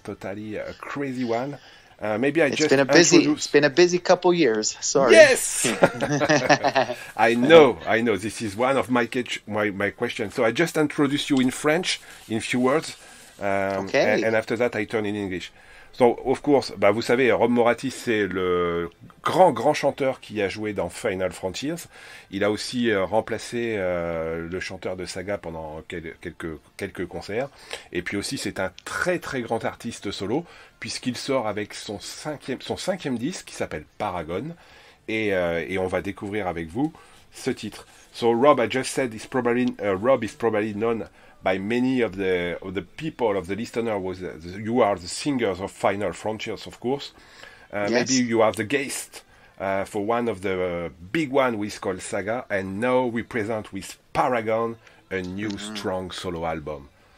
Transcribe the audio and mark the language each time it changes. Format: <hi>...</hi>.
<en>totally a crazy one. Maybe I It's just been a busy couple years. Sorry. Yes, I know. This is one of my questions. So I just introduce you in French in few words, Okay. and after that I turn in English. So of course,</en> <fr>vous savez, Rob Moratti, c'est le grand chanteur qui a joué dans Final Frontiers. Il a aussi remplacé le chanteur de Saga pendant quelques concerts. Et puis aussi, c'est un très très grand artiste solo, puisqu'il sort avec son cinquième disque qui s'appelle Paragon. Et on va découvrir avec vous ce titre.</fr> <en>So Rob, I just said, Rob is probably known by many of the people, of the listener. You are the singers of Final Frontiers, of course. Yes. Maybe you are the guest for one of the big one we call Saga, and now we present with Paragon a new strong solo album.</en>